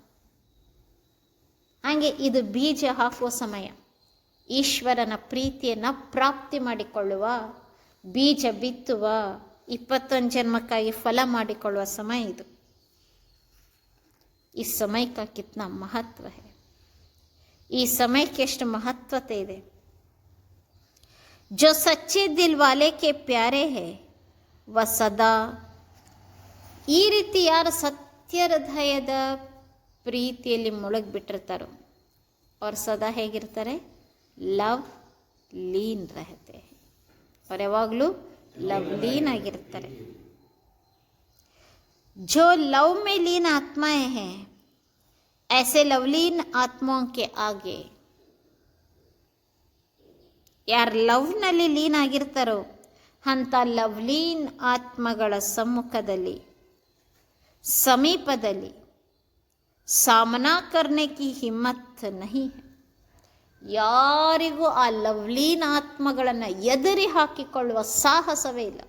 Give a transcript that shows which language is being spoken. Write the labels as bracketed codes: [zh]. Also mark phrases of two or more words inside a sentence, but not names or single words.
[kn] ಹಾಗೆ ಇದು ಬೀಜ ಹಾಕುವ ಸಮಯ, ಈಶ್ವರನ ಪ್ರೀತಿಯನ್ನು ಪ್ರಾಪ್ತಿ ಮಾಡಿಕೊಳ್ಳುವ, ಬೀಜ ಬಿತ್ತುವ, 21 ಜನ್ಮಕ್ಕಾಗಿ ಫಲ ಮಾಡಿಕೊಳ್ಳುವ ಸಮಯ ಇದು. ಈ ಸಮಯಕ್ಕೆ [hi] कितना महत्व है, [kn] ಈ ಸಮಯಕ್ಕೆ ಎಷ್ಟು ಮಹತ್ವತೆ ಇದೆ. [hi] जो सच्चे दिल वाले के प्यारे है वो सदा. [kn] ಈ ರೀತಿ ಯಾರು ಸತ್ಯ ಹೃದಯದ ಪ್ರೀತಿಯಲ್ಲಿ ಮುಳುಗಿಬಿಟ್ಟಿರ್ತಾರೋ ಅವ್ರು ಸದಾ ಹೇಗಿರ್ತಾರೆ? [hi] लव लीन रहते. [kn] ಅವ್ರು ಯಾವಾಗಲೂ ಲವ್ ಲೀನ್ ಆಗಿರ್ತಾರೆ. [hi] जो लव में लीन आत्माएं हैं ऐसे लवलीन आत्माओं के आगे. [kn] ಯಾರು ಲವ್ನಲ್ಲಿ ಲೀನ್ ಆಗಿರ್ತಾರೋ ಅಂಥ ಲವ್ಲೀನ್ ಆತ್ಮಗಳ ಸಮ್ಮುಖದಲ್ಲಿ, ಸಮೀಪದಲ್ಲಿ [hi] सामना करने की हिम्मत नहीं. [kn] ಯಾರಿಗೂ ಆ ಲವ್ಲೀನ್ ಆತ್ಮಗಳನ್ನು ಎದುರಿ ಹಾಕಿಕೊಳ್ಳುವ ಸಾಹಸವೇ ಇಲ್ಲ.